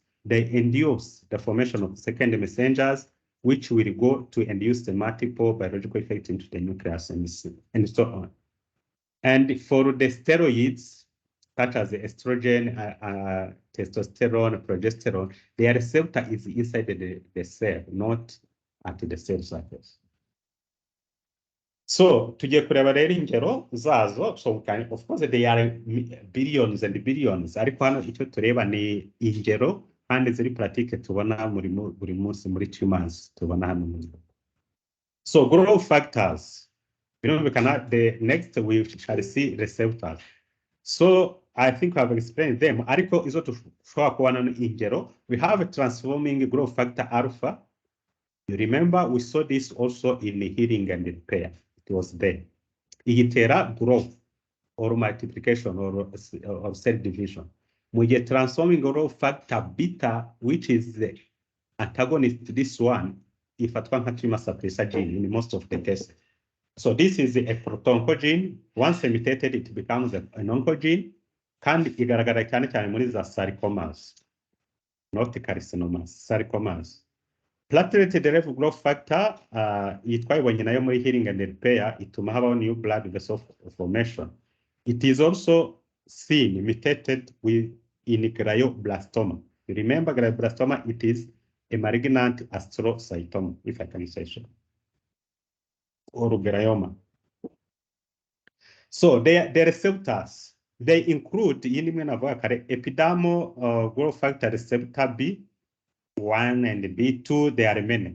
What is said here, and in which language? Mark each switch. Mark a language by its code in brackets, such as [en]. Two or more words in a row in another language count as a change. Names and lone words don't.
[en] They induce the formation of secondary messengers, which will go to induce the multiple biological effects into the nucleus and so on. And for the steroids, such as the estrogen, testosterone, progesterone, their receptor is inside the cell, not at the cell surface. [rw] So tugiye kureba rero ingero zazo. [en] So of course they are billions and billions, [rw] ariko hano icyo tureba ni ingero kandi ziri pratique tubona buri munsi muri tumors tubona hano. [en] So growth factors, the next we shall see receptors. So I think I've explained them. [rw] Ariko izo tushobora kubona ingero, [en] we have a transforming growth factor alpha. You remember we saw this also in healing and repair. It was there. Itera growth or multiplication or cell division. We get transforming growth factor beta, which is the antagonist to this one, if at one tumor suppressor gene in most of the cases. So this is a proton gene. Once mutated, it becomes an oncogene. [rw] Kandi igaragara cyane cyane muri za sarcomas, [en] not carcinomas, sarcomas. Platelet-derived growth factor, [rw] twabibonye nayo muri [en] healing and repair, [rw] ituma habaho [en] new blood vessel formation. It is also seen mutated in glioblastoma. You remember glioblastoma, it is a malignant astrocytoma, if I can say so, or glioma. So the receptors, they include epidermal growth factor receptor B1 and B2, they are many.